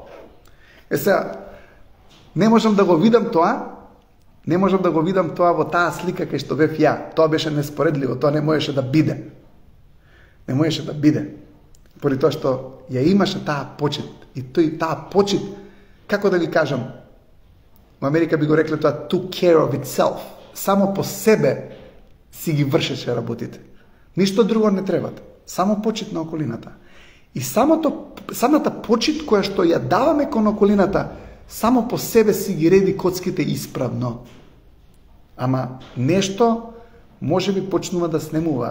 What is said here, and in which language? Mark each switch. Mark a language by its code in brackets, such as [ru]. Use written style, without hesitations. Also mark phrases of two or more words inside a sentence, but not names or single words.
[mk] Е сега, не можам да го видам тоа, во таа слика кај што бев ја. Тоа беше неспоредливо, тоа не можеше да биде. Не можеше да биде. Поради тоа што ја имаше таа почит. И таа почит, како да ви кажам, во Америка би го рекле тоа [en] took care of itself. [mk] Само по себе си ги вршеше работите. Ништо друго не требате. Само почит на околината. И самата почит која што ја даваме кон околината, само по себе си ги реди коцките исправно. Ама нешто може би почнува да снемува.